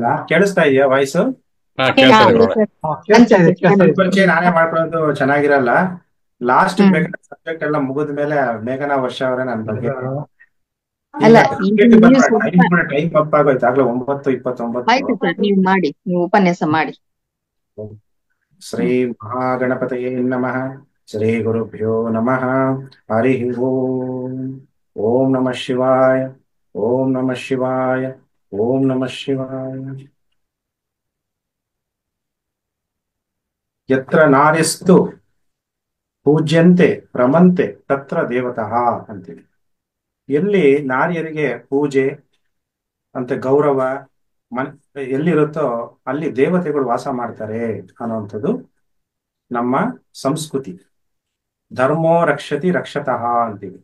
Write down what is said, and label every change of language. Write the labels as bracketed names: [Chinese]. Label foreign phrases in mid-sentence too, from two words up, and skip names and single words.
[Kannada] ಕೇಳಿಸ್ತಾ ಇದೆಯಾ ವಾಯ್ಸ್? ಪರಿಚಯ ನಾನೇ ಮಾಡ್ಕೊಳ್ಳೋದು ಚೆನ್ನಾಗಿರಲ್ಲ. [English] last subject [Kannada] ಎಲ್ಲ ಮುಗಿದ ಮೇಲೆ ಮೇಘನಾ ವರ್ಷ ಅವರೇ ನನ್ನ ಬಗ್ಗೆ [English] time up [Kannada] ಆಗೋಯ್ತು. ಆಗ್ಲೇ 9:29. ನೀವು ಮಾಡಿ, ನೀವು ಉಪನ್ಯಾಸ ಮಾಡಿ. [Sanskrit] ಶ್ರೀ ಮಹಾಗಣಪತಯೇ ನಮಃ. ಶ್ರೀ ಗುರುಭ್ಯೋ ನಮಃ. ಹರಿ ಓಂ. ಓಂ ನಮಃ ಶಿವಾಯ. ಓಂ ನಮಃ ಶಿವಾಯ. ಓಂ ನಮಃ ಶಿವಾಯ. ಯತ್ರ ನಾರ್ಯಸ್ತು ಪೂಜ್ಯಂತೆ ರಮಂತೆ ತತ್ರ ದೇವತಃ ಅಂತೇಳಿ. [Kannada] ಎಲ್ಲಿ ನಾರಿಯರಿಗೆ ಪೂಜೆ ಅಂತ ಗೌರವ ಎಲ್ಲಿರುತ್ತೋ ಅಲ್ಲಿ ದೇವತೆಗಳು ವಾಸ ಮಾಡ್ತಾರೆ ಅನ್ನುವಂಥದ್ದು ನಮ್ಮ ಸಂಸ್ಕೃತಿ. [Sanskrit] ಧರ್ಮೋ ರಕ್ಷತಿ ರಕ್ಷತಃ ಅಂತೀವಿ.